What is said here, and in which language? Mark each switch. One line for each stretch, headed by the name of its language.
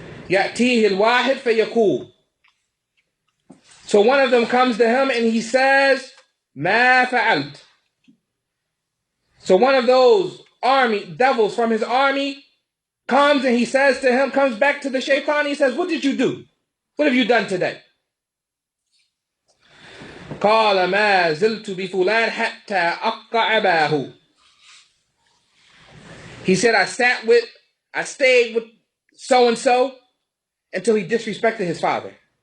Arabic: يأتيه الواحد فيقول,
English: so one of them comes to him and he says,
Arabic: ما فعلت.
English: So one of those devils from his army comes and he says to him, comes back to the shaitan, he says, what did you do? What have you done today?
Arabic: قال ما زلت بفلان حتى أقع أباه.
English: He said, I stayed with so-and-so until he disrespected his father.